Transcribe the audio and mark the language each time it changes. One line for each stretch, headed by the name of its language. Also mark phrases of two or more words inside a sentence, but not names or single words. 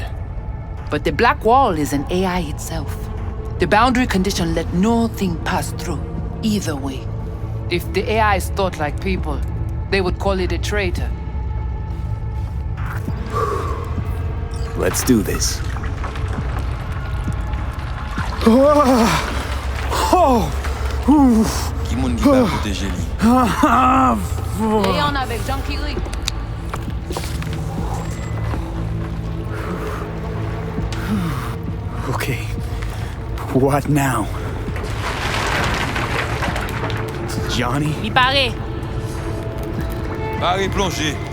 English: But the Black Wall is an AI itself. The boundary condition let nothing pass through, either way. If the AIs thought like people, they would call it a traitor. Let's do this.
Haitian Creole: Ki moun ki va protéger li. Léon avec Jean Kiri.
English: Okay. What now? Johnny?
Haitian Creole: Mi pare. Pare plongé.